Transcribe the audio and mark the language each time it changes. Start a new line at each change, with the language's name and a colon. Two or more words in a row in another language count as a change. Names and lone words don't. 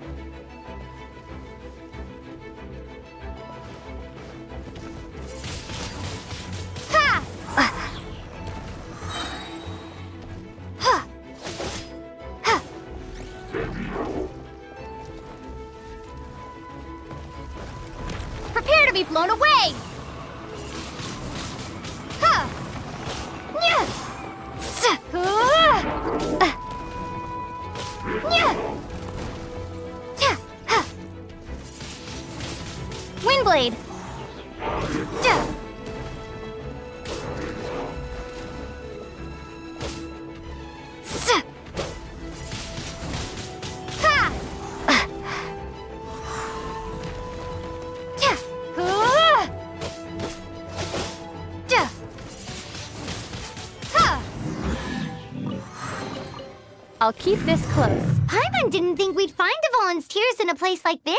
English: Ha! Ha! Ha! Prepare to be blown away! Ha! Nya! Sa! Nya! Ta! Ha! Windblade! Da! Sa! Ha! I'll keep this close. Paimon didn't think we'd find the volunteers in a place like this.